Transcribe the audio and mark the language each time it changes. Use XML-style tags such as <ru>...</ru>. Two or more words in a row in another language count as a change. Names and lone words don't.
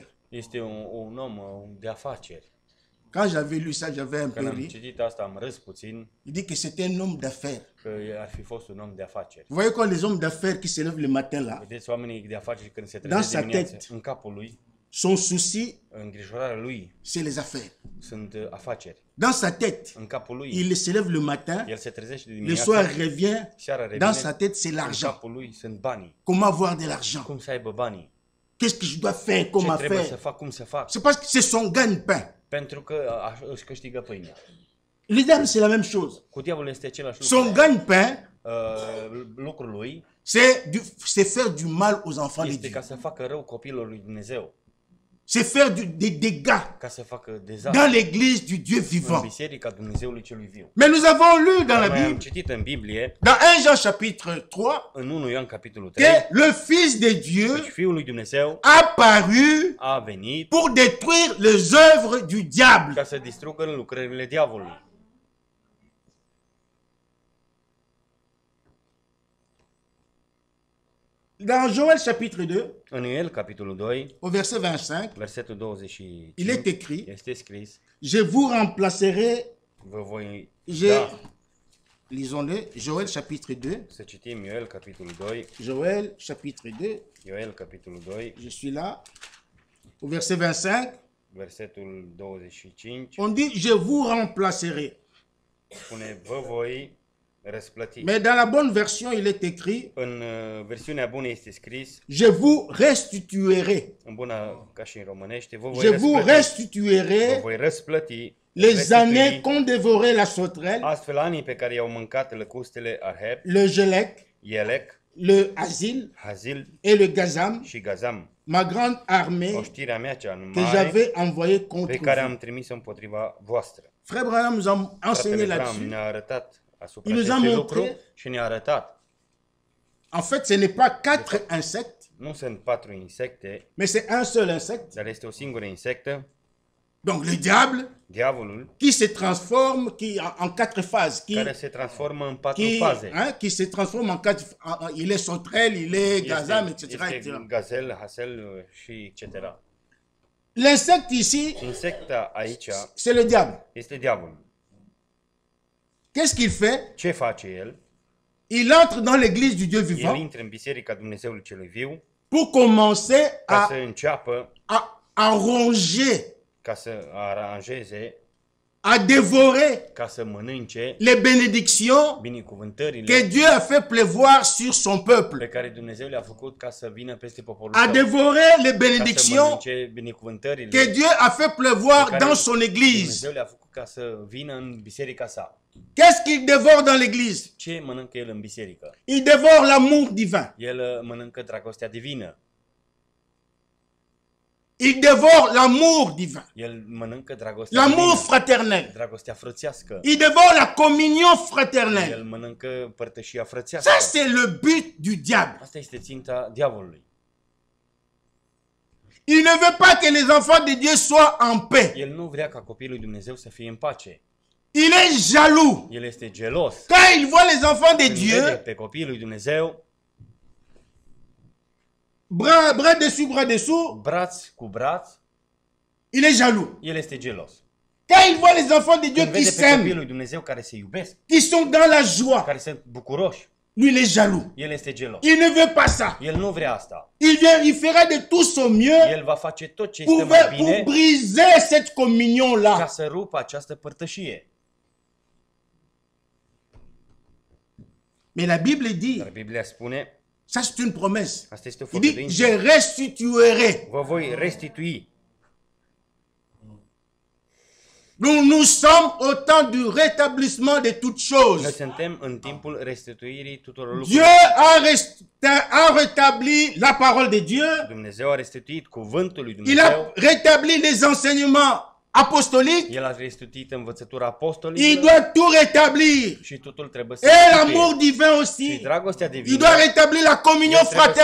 <ro>este un om de afaceri.</ro> <fr>Quand j'avais lu ça, j'avais un peu</fr> <ro>Când am</ro> <fr>ri.</fr> <ro>citit asta, am râs puțin</ro> <fr>Il dit que c'était un homme d'affaires.</fr> <ro>că ar fi fost un om de afaceri.</ro> <fr>Vous voyez quand les hommes d'affaires qui se lèvent le matin là,</fr> <ro>Vedeți oamenii de afaceri când se</ro> <fr>Dans</fr> <ro>trezesc</ro> <fr>sa</fr> <ro>dimineața,</ro> <fr>tête.</fr> <ro>în capul lui,</ro> <fr>son souci,</fr> <ro>îngrijorarea lui</ro> <fr>c'est les affaires.</fr> <ro>sunt afaceri.</ro> <fr>Dans sa tête,</fr> <ro>În capul lui,</ro> <fr>il se lève le matin,</fr> <ro>el se trezește</ro> <fr>le</fr> <ro>dimineața,</ro> <fr>soir revient,</fr> <ro>seara</ro> <fr>dans</fr> <ro>revine,</ro> <fr>sa tête c'est</fr> <ro>în</ro> <fr>l'argent.</fr> <ro>capul lui sunt banii.</ro> <fr>Comment avoir de l'argent?</fr> <ro>Cum să aibă banii?</ro> <fr>Qu'est-ce que je dois faire?</fr> <ro>Ce</ro> <fr>Comment</fr> <ro>trebuie să</ro> <fr>faire?</fr> <ro>fac? Cum să fac?</ro> <fr>C'est parce que c'est son gagne-pain.</fr> <ro>Pentru că își câștigă pâinea.</ro> <fr>Le diable, c'est la même chose.</fr> <ro>Cu diavolul este același lucru.</ro> <fr>Son gagne-pain,</fr> <ro>Lucrul lui</ro> <fr>c'est faire du mal aux enfants de</fr> <ro>este</ro> <fr>Dieu.</fr> <ro>ca să facă rău copiilor lui Dumnezeu,</ro> <fr>C'est faire des dégâts</fr> <ro>ca să facă</ro> <fr>dans</fr> <ro>dezastru</ro> <fr>l'église du Dieu</fr> <ro>în</ro> <fr>vivant.</fr> <ro>biserica Dumnezeului celui viu.</ro> <fr>Mais nous avons lu dans la</fr> <ro>Noi am</ro> <fr>Bible,</fr> <ro>citit în Biblie,</ro> <fr>dans 1 Jean chapitre 3,</fr> <ro>în 1 Ioan capitolul 3,</ro> <fr>que le Fils de Dieu</fr> <ro>deci Fiul lui Dumnezeu</ro> <fr>a paru</fr> <ro>a venit</ro> <fr>pour détruire les œuvres du diable.</fr> <ro>ca să distrugă lucrările diavolului.</ro> <fr>Dans Joël chapitre 2,</fr> <ro>În Ioel capitolul 2,</ro> <fr>au verset 25,</fr> <ro>versetul 25,</ro> <fr>il est écrit,</fr> <ro>este scris:</ro> <fr>je vous remplacerai,</fr> <ro>Vă voi</ro> <fr>je, lisons-le, Joël chapitre 2,</fr> <ro>Să citim Ioel capitolul 2,</ro> <fr>Joël chapitre 2,</fr> <ro>Ioel capitolul 2,</ro> <fr>je suis là, au verset 25,</fr> <ro>versetul 25,</ro> <fr>on dit, je vous remplacerai.</fr> <ro>spune: vă voi răsplăti.</ro> <fr>Mais dans la bonne version, il est écrit,</fr> <ro>În versiunea bună este scris,</ro> <fr>je vous restituerai.</fr> <ro>în bună ca și în românește, vă voi</ro> <fr>Je vous</fr> <ro>răsplăti. Vă</ro> <fr>restituerai</fr> <ro>voi răsplăti</ro> <fr>les</fr> <ro>restitui</ro> <fr>années qu'ont dévoré la sauterelle,</fr> <ro>astfel anii pe care i-au mâncat lăcustele Arheb,</ro> <fr>le gelec,</fr> <ro>Ielec,</ro> <fr>le Hazil</fr> <ro>Hazil</ro> <fr>et le Gazam,</fr> <ro>și Gazam,</ro> <fr>ma grande armée</fr> <ro>oștirea mea cea</ro> <fr>que</fr> <ro>mare</ro> <fr>j'avais envoyée contre</fr> <ro>pe care</ro> <fr>vous.</fr> <ro>am trimis-o împotriva voastră.</ro> <fr>Frère Branham nous a enseigné</fr> <ro>Fratele Bram</ro> <fr>là-dessus.</fr> <ro>ne-a arătat asupra</ro> <fr>Il nous a</fr> <ro>acestui</ro> <fr>montré-</fr> <ro>lucru și ne-a arătat.</ro> <fr>En fait, ce n'est pas 4 insectes,</fr> <ro>Nu sunt 4 insecte,</ro> <fr>mais c'est un seul insecte.</fr> <ro>dar este o singură insectă,</ro> <fr>Donc le diable</fr> <ro>diavolul,</ro> <fr>qui se transforme en 4 phases,</fr> <ro>care se transformă în 4</ro> <fr>qui,</fr> <ro>faze.</ro> <fr>qui se transforme en 4. Il est sauterelle, il est gazam, etc.</fr> <ro>Este etc. gazel, hasel și etc.</ro> <fr>L'insecte ici,</fr> <ro>Insecta aici</ro> <fr>c'est le diable.</fr> <ro>este diavolul.</ro> <fr>Qu'est-ce qu'il fait?</fr> <ro>Ce face el?</ro> <fr>Il entre dans l'église du Dieu</fr> <ro>El</ro> <fr>vivant</fr> <ro>intră în Biserica Dumnezeului Celui Viu</ro> <fr>pour commencer</fr> <ro>ca să înceapă,</ro> <fr>à ronger,</fr> <ro>ca să aranjeze,</ro> <fr>à dévorer</fr> <ro>ca să mănânce</ro> <fr>les bénédictions</fr> <ro>binecuvântările</ro> <fr>que Dieu a fait pleuvoir sur son peuple.</fr> <ro>pe care Dumnezeu le-a făcut ca să vină peste poporul</ro> <fr>À</fr> <ro>său.</ro> <fr>dévorer les</fr> <ro>Ca să</ro> <fr>bénédictions</fr> <ro>mănânce binecuvântările</ro> <fr>que Dieu a fait pleuvoir</fr> <ro>pe care</ro> <fr>dans son église.</fr> <ro>Dumnezeu le-a făcut ca să vină în biserica sa.</ro> <fr>Qu'est-ce qu'il dévore dans l'église?</fr> <ro>Ce mănâncă el în biserică?</ro> <fr>Il dévore l'amour divin.</fr> <ro>El mănâncă dragostea divină.</ro> <fr>Il dévore l'amour divin.</fr> <ro>El mănâncă dragostea</ro> <fr>L'amour</fr> <ro>divină.</ro> <fr>fraternel.</fr> <ro>Dragostea frățească.</ro> <fr>Il dévore la communion</fr> <ro>El</ro> <fr>fraternelle.</fr> <ro>mănâncă părtășia frățească.</ro> <fr>Ça, c'est le but du diable.</fr> <ro>Asta este ținta diavolului.</ro> <fr>Il ne veut pas que les enfants de Dieu soient en paix.</fr> <ro>El nu vrea ca copiii lui Dumnezeu să fie în pace.</ro> <fr>Il est jaloux.</fr> <ro>El este gelos.</ro> <fr>Quand il voit les enfants de</fr> <ro>Când vede</ro> <fr>Dieu,</fr> <ro>pe copiii lui Dumnezeu,</ro> <fr>bras dessous,</fr> <ro>braț cu braț,</ro> <fr>il est jaloux.</fr> <ro>el este gelos.</ro> <fr>Quand il voit les enfants de Dieu</fr> <ro>Când</ro> <fr>qui</fr> <ro>vede pe copiii</ro> <fr>s'aiment,</fr> <ro>lui Dumnezeu care se iubesc,</ro> <fr>qui sont dans la joie,</fr> <ro>care sunt bucuroși, lui,</ro> <fr>il est jaloux.</fr> <ro>el este gelos.</ro> <fr>Il ne veut pas ça.</fr> <ro>El nu vrea asta.</ro> <fr>Il fera de tout son mieux</fr> <ro>El va face tot ce este</ro> <fr>pour,</fr> <ro>mai bine</ro> <fr>pour briser cette</fr> <ro>ca</ro> <fr>communion-là.</fr> <ro>să rupă această părtășie.</ro> <fr>Mais la Bible dit,</fr> <ro>Dar Biblia spune,</ro> <fr>ça c'est une promesse.</fr> <ro>asta este o</ro> <fr>Il dit,</fr> <ro>făgăduință,</ro> <fr>je restituerai.</fr> <ro>vă voi restitui.</ro> <fr>Nous sommes au temps du rétablissement de toutes</fr> <ro>Noi</ro> <fr>choses.</fr> <ro>suntem în timpul restituirii tuturor</ro> <fr>Dieu</fr> <ro>lucrurilor.</ro> <fr>a rétabli la parole de Dieu.</fr> <ro>Dumnezeu a restituit cuvântul lui</ro> <fr>Il</fr> <ro>Dumnezeu.</ro> <fr>a rétabli les enseignements apostoliques.</fr> <ro>El a restituit învățătura</ro> <fr>Il</fr> <ro>apostolilor</ro> <fr>doit tout rétablir.</fr> <ro>și totul trebuie să</ro> <fr>Et</fr> <ro>restituie.</ro> <fr>l'amour divin</fr> <ro>Și</ro> <fr>aussi.</fr> <ro>dragostea divină.</ro> <fr>Il doit rétablir la communion</fr> <ro>El trebuie să,</ro>